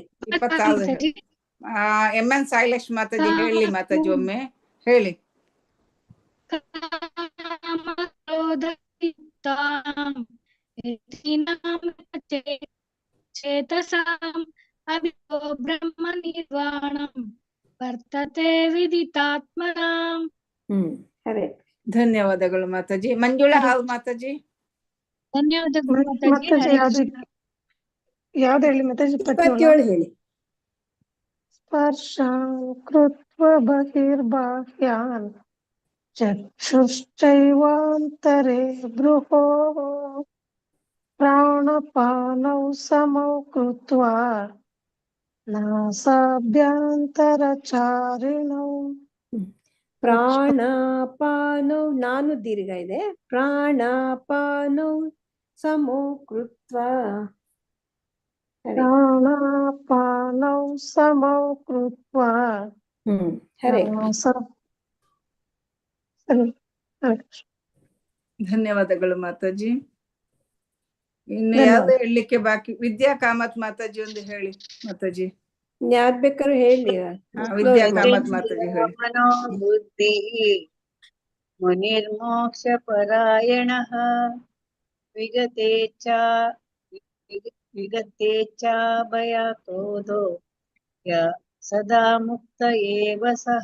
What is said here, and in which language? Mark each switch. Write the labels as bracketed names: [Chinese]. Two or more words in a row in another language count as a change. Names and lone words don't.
[Kannada] 26 MN ಸಾಯಿಲಕ್ಷ್ಮಿ ಮಾತಾಜಿ ಹೇಳಿ ಮಾತಾಜಿ, ಒಮ್ಮೆ ಹೇಳಿ. [Sanskrit] ಚೇತಸಾಂ ಅಭಿೋ ಬ್ರಹ್ಮ ನಿರ್ವಾಣಂ ವರ್ತತೆ ವಿದಿತಾತ್ಮನಾಂ. [Kannada] ಧನ್ಯವಾದಗಳು ಮಾತಾಜಿ. ಮಂಜುಳಾ ಆರ್ ಮಾತಾಜಿ. ಧನ್ಯವಾದಗಳು ಮಾತಾಜಿ. ಯಾವ್ದು ಹೇಳಿ ಮಾತಾಜಿ? 27 ಹೇಳಿ. [Sanskrit] ಸ್ಪರ್ಶಾನ್ ಕೃತ್ವ ಬಹಿರ್ಬಾಹ್ಯಾನ್ ಚಕ್ಷುಶ್ಚೈವಾಂತರೆ ಬೃಹೋ ಪ್ರಾಣಪಾನೌ ಸಮೌ ಕೃತ್ವಾ ನಾಸಾಭ್ಯಂತರಚಾರಿಣೌ. [Kannada] ಪ್ರಾಣಾಪಾನೌ, ನಾನು ದೀರ್ಘ ಇದೆ. [Sanskrit] ಪ್ರಾಣಾಪಾನೌ ಸಮೋ ಕೃತ್ವಾ. ಪ್ರಾಣಾಪಾನೌ ಸಮೌ ಕೃತ್ವಾ. [Kannada] ಹರೇ. ಧನ್ಯವಾದಗಳು ಮಾತಾಜಿ. ಇನ್ನು ಯಾವ್ದು ಹೇಳಲಿಕ್ಕೆ ಬಾಕಿ? ವಿದ್ಯಾ ಕಾಮತ್ ಮಾತಾಜಿ ಒಂದು ಹೇಳಿ ಮಾತಾಜಿ. ಯಾರ್ ಬೇಕಾದ್ರೂ ಹೇಳಿ. ವಿದ್ಯಾ ಕಾಮತ್ ಮಾತಾಜಿ ಹೇಳಿ. [Sanskrit] ಬುದ್ಧಿ ಮುನಿರ್ಮೋಕ್ಷ ಪರಾಯಣಃ ವಿಗತೇಚ್ಛ ಭಯಕ್ರೋಧೋ ಸದಾ ಮುಕ್ತ ಏವ ಸಹ.